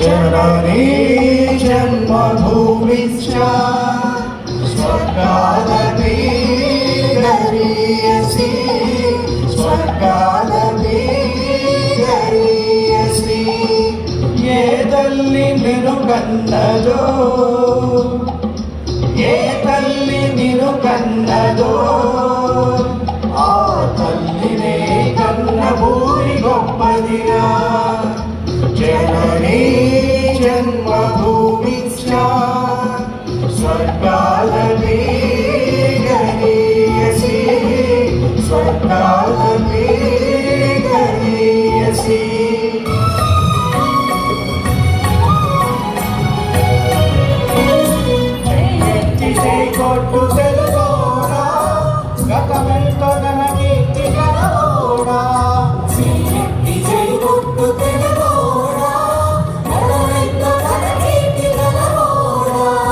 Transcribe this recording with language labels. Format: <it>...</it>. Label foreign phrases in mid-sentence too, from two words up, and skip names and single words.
<sa>जननी जन्मभूमिश्च स्वर्गादपि गरीयसी स्वर्गादपि गरीयसी</sa> <te>ఏ తల్లీ నిను కన్నదో ఏ తల్లీ నిను కన్నదో ఆ తల్లినే కన్న భూమి గొప్పదిరా</te> <sa>जननी जन्मभूमिश्च स्वर्गादपि गरीयसी स्वर्गादपि गरीयसी</sa> <te>కొట్టు తెలుగోడా గతమెంతో గన కీర్తి గలవోడా శ్రీశక్తి జై కొట్టు తెలుగోడా గతమెంతో గన కీర్తి గలవోడా</te>